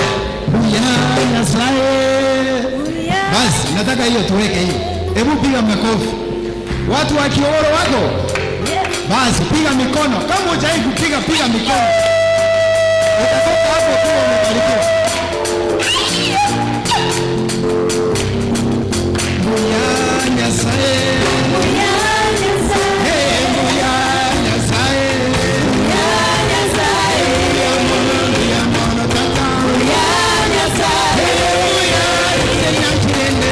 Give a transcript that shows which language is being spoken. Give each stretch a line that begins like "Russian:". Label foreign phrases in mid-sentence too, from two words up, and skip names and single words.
Luyia: Buya Nyasaye.
Swahili: Basi nataka hiyo tuweke hiyo. Hebu piga makofi. Watu wa Kioro wako? Basi piga mikono. Kama hujai kupiga, piga mikono. Utatoka hapo tu umebarikiwa.
Luyia: Buya Nyasaye. Buya Nyasaye. Hey, Buya Nyasaye. Buya Nyasaye. Buya mono tata. Buya Nyasaye. Buya Nyasaye.